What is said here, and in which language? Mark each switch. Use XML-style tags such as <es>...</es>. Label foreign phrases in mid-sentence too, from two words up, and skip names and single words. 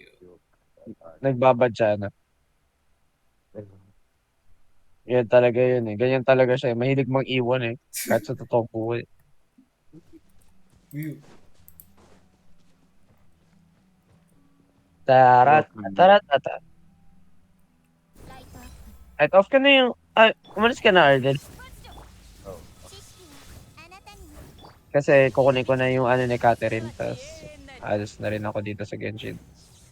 <tl>Nagbabadya na. Yan talaga yun eh. Ganyan talaga siya eh. Mahilig mang iwan eh. Kahit sa totoong buhay. uy. Tarat, tarat, tarat.</tl> <ja>ライトアップ。</ja> <tl>Right, off ka na yung... umalis ka na, Arden.</tl> <ja>知識があなたにも。</ja> <tl>Kasi kukunin ko na yung ano ni Catherine. Tapos, alis na rin ako dito sa Genshin.</tl>